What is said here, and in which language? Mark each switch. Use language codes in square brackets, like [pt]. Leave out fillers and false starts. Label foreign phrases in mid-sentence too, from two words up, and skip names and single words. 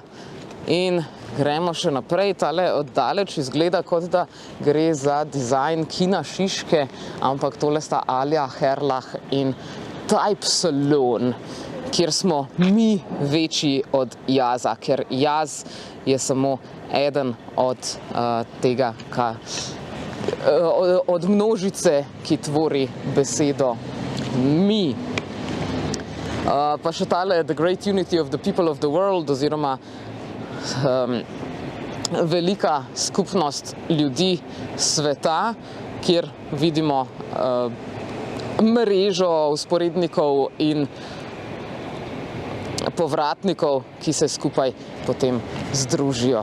[sl] In gremo še naprej, tale oddaleč izgleda, kot da gre za dizajn kina Šiške, ampak tole sta Alja Herlah in Type Saloon, kjer smo mi večji od jaza, ker jaz je samo eden od tega, od množice, ki tvori besedo mi. Pa še tale The Great Unity of the People of the World, oziroma velika skupnost ljudi sveta, kjer vidimo mrežo vzporednikov in povratnikov, ki se skupaj potem združijo.